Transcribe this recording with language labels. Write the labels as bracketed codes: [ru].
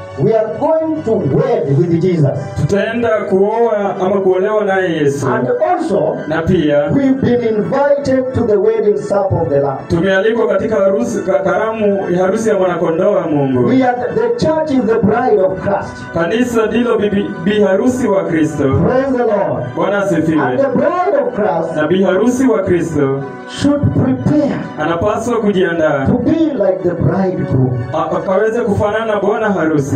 [en] we are going to wed with Jesus. [sw] tutaenda kuoa ama kuolewa naye Yesu. [en] And also, [sw] Na pia [en] we've been invited to the wedding supper of the Lamb. [sw] tumealikwa katika karamu ya harusi ya mwanakondoo wa Mungu. [en] We are the church is the bride of Christ. [sw] Kanisa ndilo bi harusi wa Kristo. [en] Praise the Lord. [sw] Bwana [en] And [sw] asifiwe. [en] the bride of Christ [sw] Na bi harusi wa Kristo [en] should prepare [sw] anapaswa kujiandaa [en] to be like the bridegroom. [sw] akaweze kufanana na bwana harusi,